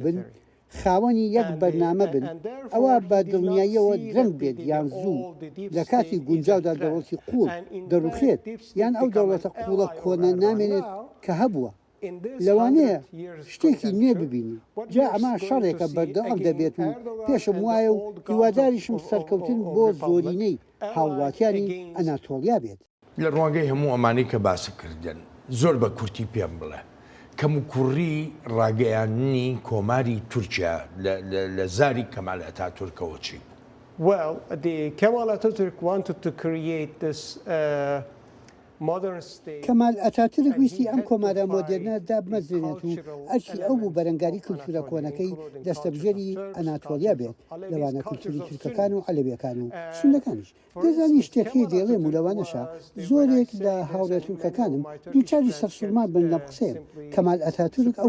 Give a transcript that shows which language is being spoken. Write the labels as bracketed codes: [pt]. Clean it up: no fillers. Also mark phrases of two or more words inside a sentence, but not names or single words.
[ckb] بن خاوەنی یەک بەرنامە بن ئەوە بە دڵنیاییەوە درەنگ بێت یان زوو لە کاتی گونجاودا دەوڵەتی قوڵ دەڕوخێت یان ئەو دەوڵەتە قوڵە کۆنە نامێنێت کە هەبووە لەوانەیە شتێکی نوێ ببینی جا ئەمە شەڕێکە بەردەوام دەبێت و پێشم وایە و هیواداریشم سەرکەوتن بۆ زۆرینەی هاوڵاتیانی ئەناتۆلیا بێت لە ڕوانگەی هەموو ئەمانەی کە باسی کردن زۆر بە کورتی پێم بڵێ کەم و کوڕی ڕاگەیاندنی کۆماری تورکیا لە زاری کەمال ئەتاتورکەوە چی؟ [en] Well, Kemal Atatürk wanted to create this [ckb] کەمال ئەتاتورک ویستی ئەم کۆمارە مۆدێرنە دابمەزرێنێت و ئەرکی ئەو بوو بەرەنگاری کولتورە کۆنەکەی دەستەبژێری ئەناتۆلیا بێت لەوانە کولتوری تورکەکان و عەلەویەکان و سوندەکانیش دەزانی شتێکی دێڵێم و لەوانەشە زۆرێک لە هاوڕێ تورکەکانم دووچاری سەرسوورمان بن لە قسەیە کەمال ئەتاتورک ئەو